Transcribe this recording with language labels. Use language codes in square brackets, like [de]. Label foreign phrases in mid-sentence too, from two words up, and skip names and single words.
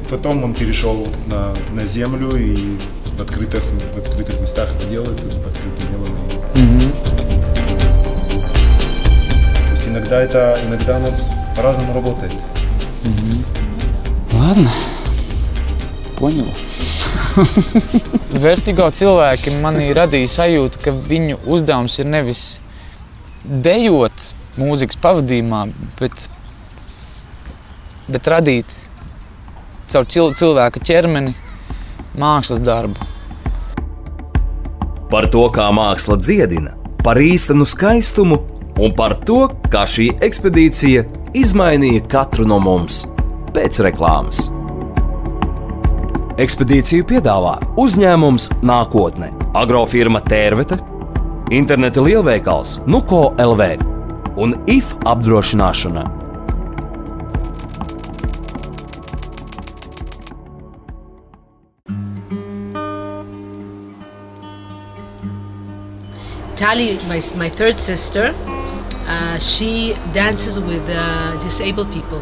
[ru] Потом он перешел на землю и в открытых местах это делают, в открытом небе. То есть иногда оно по-разному работает. Ладно, понял. [lv] Vertigo cilvēki manī radīja sajūtu, ka viņu uzdevums ir nevis dejot mūzikas pavadījumā, bet radīt caur cilvēka ķermeni mākslas darbu. Par to, kā māksla dziedina, par īstenu skaistumu un par to, kā šī ekspedīcija izmainīja katru no mums pēc reklāmas. Ekspedīciju piedāvā uzņēmums Nākotne, agrofirma Tērvete, interneta lielveikals Nuko LV un IF apdrošināšana. [en] Tali, my third sister, she dances with disabled people.